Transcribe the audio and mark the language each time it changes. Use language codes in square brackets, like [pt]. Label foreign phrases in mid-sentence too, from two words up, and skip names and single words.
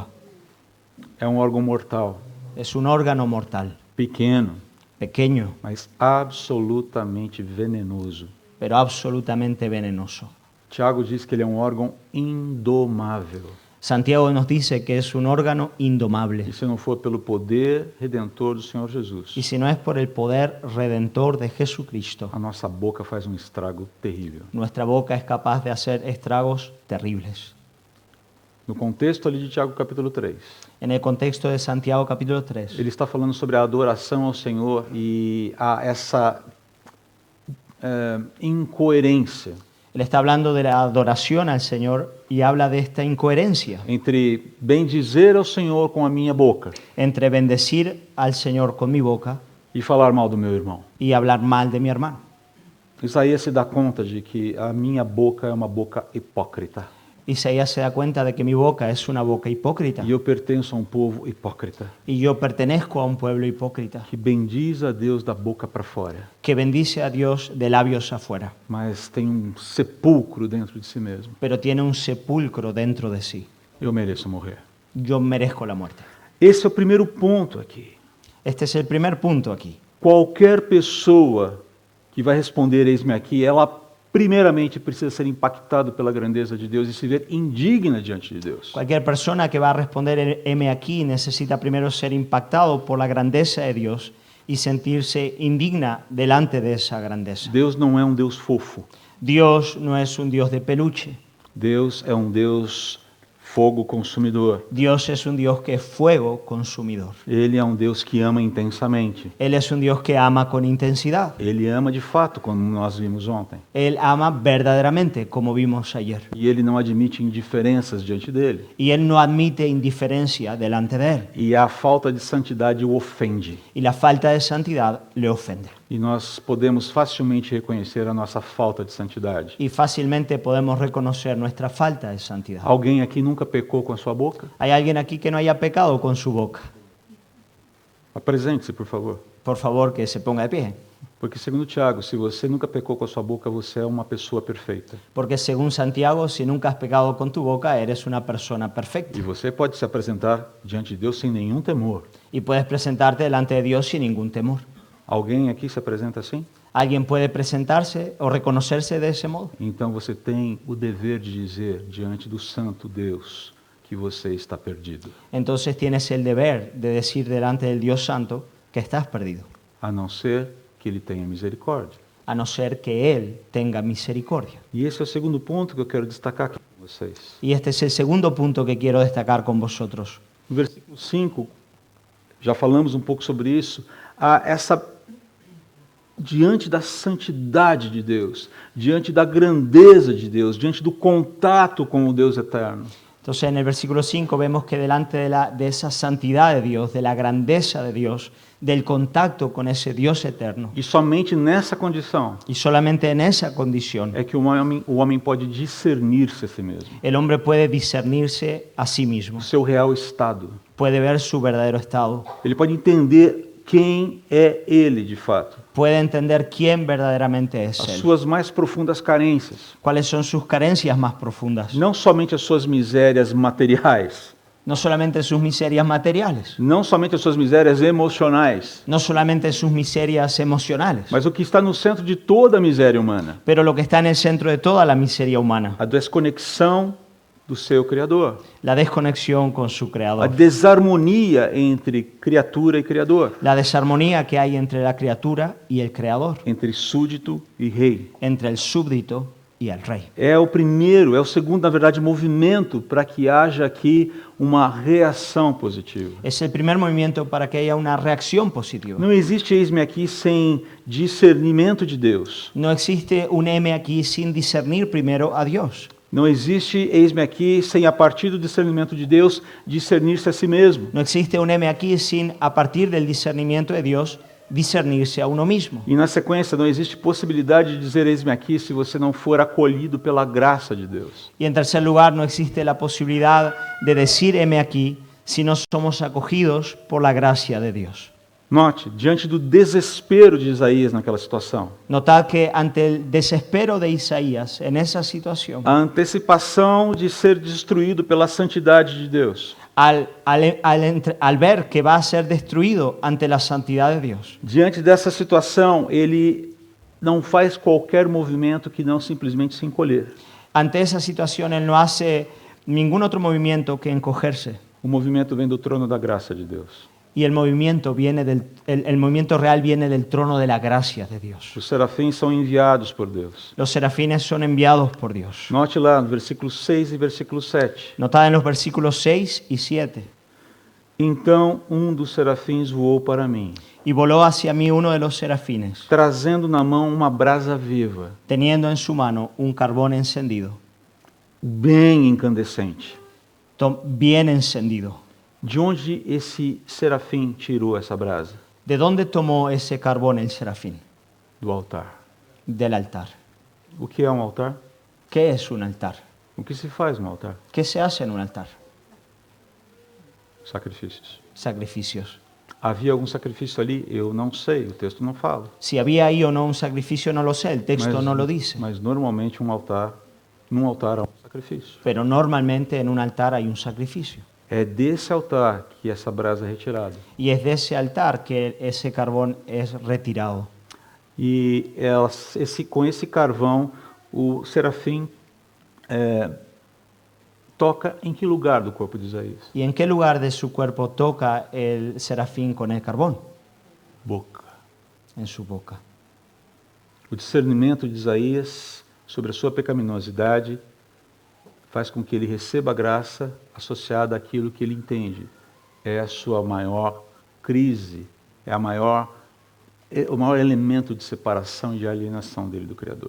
[pt] É um órgão mortal, [es] Es un órgano mortal, [pt] pequeno, [es] pequeño, [pt] mas absolutamente venenoso. [es] pero absolutamente venenoso. [pt] Tiago diz que ele é um órgão indomável. [es] Santiago nos dice que es un órgano indomable. [pt] E se não for pelo poder redentor do Senhor Jesus, [es] Y si no es por el poder redentor de Jesucristo, [pt] a nossa boca faz um estrago terrível. [es] nuestra boca es capaz de hacer estragos terribles. [pt] No contexto ali de Tiago capítulo 3, [es] En el contexto de Santiago capítulo 3, [pt] ele está falando sobre a adoração ao Senhor e essa incoerência [es] él está hablando de la adoración al Señor y habla de esta incoherencia [pt] entre bendizer ao Senhor com a minha boca [es] entre bendecir al Señor con mi boca [pt] e falar mal do meu irmão. [es] y hablar mal de mi hermano. [pt] Isaías se dá conta de que a minha boca é uma boca hipócrita. [es] Isaías se da cuenta de que mi boca es una boca hipócrita [pt] E eu pertenço a um povo hipócrita, [es] y yo pertenezco a un pueblo hipócrita [pt] que bendiz a Deus da boca para fora, [es] que bendice a Dios de labios afuera, [pt] mas tem um sepulcro dentro de si mesmo. [es] pero tiene un sepulcro dentro de sí. [pt] Eu mereço morrer. [es] Yo merezco la muerte. [pt] Esse é o primeiro ponto aqui. [es] Este es el primer punto aquí. [pt] Qualquer pessoa que vai responder eis-me aqui, ela primeiramente precisa ser impactada pela grandeza de Deus e se ver indigna diante de Deus. [es] Cualquier persona que va a responder heme aquí necesita primero ser impactado por la grandeza de Dios y sentirse indigna delante de esa grandeza. [pt] Deus não é um Deus fofo. [es] Dios no es un Dios de peluche. [pt] Deus é um Deus fogo consumidor. [es] Dios es un Dios que es fuego consumidor. [pt] Ele é um Deus que ama intensamente. [es] Él es un Dios que ama con intensidad. [pt] Ele ama de fato, como nós vimos ontem. [es] Él ama verdaderamente, como vimos ayer. [pt] E ele não admite indiferenças diante dele. [es] Y Él no admite indiferencia delante de Él. [pt] E a falta de santidade o ofende. [es] Y la falta de santidad le ofende. [pt] E nós podemos facilmente reconhecer a nossa falta de santidade. [es] Y fácilmente podemos reconocer nuestra falta de santidad. [pt] Alguém aqui nunca pecou com a sua boca? [es] ¿Hay alguien aquí que no haya pecado con su boca? [pt] Apresente-se, por favor. [es] Por favor, que se ponga de pie. [pt] Porque, segundo Tiago, se você nunca pecou com a sua boca, você é uma pessoa perfeita. [es] Porque según Santiago, si nunca has pecado con tu boca, eres una persona perfecta. [pt] E você pode se apresentar diante de Deus sem nenhum temor. [es] Y puedes presentarte delante de Dios sin ningún temor. [pt] Alguém aqui se apresenta assim? [es] ¿Alguien puede presentarse o reconocerse de ese modo? [pt] Então você tem o dever de dizer diante do santo Deus que você está perdido, [es] Entonces tienes el deber de decir delante del Dios Santo que estás perdido, [pt] a não ser que ele tenha misericórdia. [es] a no ser que Él tenga misericordia. [pt] E esse é o segundo ponto que eu quero destacar aqui com vocês. [es] Y este es el segundo punto que quiero destacar con vosotros. [pt] No versículo 5, já falamos um pouco sobre isso, diante da santidade de Deus, diante da grandeza de Deus, diante do contato com o Deus eterno. [es] Entonces en el versículo 5 vemos que delante de esa santidad de Dios, de la grandeza de Dios, del contacto con ese Dios eterno, [pt] E somente nessa condição [es] y solamente en esa condición [pt] é que o homem pode discernir-se a si mesmo, [es] el hombre puede discernirse a sí mismo, [pt] o seu real estado. [es] puede ver su verdadero estado, [pt] Ele pode entender quem é ele de fato, [es] puede entender quién verdaderamente es [pt] as [es] Él, [pt] suas mais profundas carências, [es] cuáles son sus carencias más profundas, [pt] não somente as suas misérias materiais, [es] no solamente sus miserias materiales, [pt] não somente as suas misérias emocionais, [es] no solamente sus miserias emocionales, [pt] mas o que está no centro de toda a miséria humana, [es] pero lo que está en el centro de toda la miseria humana, [pt] a desconexão do seu Criador, [es] la desconexión con su [pt] a [es] Creador, [pt] desarmonia entre criatura e Criador, [es] la desarmonía que hay entre la criatura y el Creador, [pt] entre súdito e rei. [es] entre el súbdito y el rey. [pt] É o segundo, na verdade, movimento para que haja aqui uma reação positiva. [es] Es el primer movimiento para que haya una reacción positiva. [pt] Não existe eis-me aqui sem discernimento de Deus. [es] No existe un M aquí sin discernir primero a Dios. [pt] Não existe eis-me aqui sem, a partir do discernimento de Deus, discernir-se a si mesmo. [es] No existe un M aquí sin, a partir del discernimiento de Dios, discernirse a uno mismo. [pt] E na sequência, não existe possibilidade de dizer eis-me aqui se você não for acolhido pela graça de Deus. [es] Y en tercer lugar, no existe la posibilidad de decir M aquí si no somos acogidos por la gracia de Dios. [pt] Note, diante do desespero de Isaías naquela situação, [es] Notad que ante el desespero de Isaías en esa situación, [pt] a antecipação de ser destruído pela santidade de Deus, [es] al ver que va a ser destruido ante la santidad de Dios, [pt] diante dessa situação, ele não faz qualquer movimento que não simplesmente se encolher. [es] ante esa situación él no hace ningún otro movimiento que encogerse. [pt] O movimento vem do trono da graça de Deus. [es] Y el movimiento el movimiento real viene del trono de la gracia de Dios. [pt] Os serafins são enviados por Deus. [es] Los serafines son enviados por Dios. [pt] Note lá no versículo 6 e versículo 7. [es] Notad en los versículos 6 y 7. [pt] Então um dos serafins voou para mim, [es] Y voló hacia mí uno de los serafines, [pt] trazendo na mão uma brasa viva, [es] teniendo en su mano un carbón encendido, [pt] bem incandescente. [es] bien encendido. [pt] De onde esse serafim tirou essa brasa? [es] ¿De dónde tomó ese carbón el serafín? [pt] Do altar. [es] Del altar. [pt] O que é um altar? [es] ¿Qué es un altar? [pt] O que se faz no altar? [es] ¿Qué se hace en un altar? [pt] Sacrifícios. [es] Sacrificios. [pt] Havia algum sacrifício ali? Eu não sei, o texto não fala. [es] Si había ahí o no un sacrificio no lo sé, el texto no lo dice. [pt] Mas normalmente num altar há um sacrifício. [es] Pero normalmente en un altar hay un sacrificio. [pt] É desse altar que essa brasa é retirada. [es] Y es de ese altar que ese carbón es retirado. [pt] E com esse carvão, o serafim toca em que lugar do corpo de Isaías? [es] ¿Y en qué lugar de su cuerpo toca el serafín con el carbón? [pt] Boca. [es] En su boca. [pt] O discernimento de Isaías sobre a sua pecaminosidade faz com que ele receba a graça associada àquilo que ele entende. É a sua maior crise, é o maior elemento de separação e de alienação dele do Criador.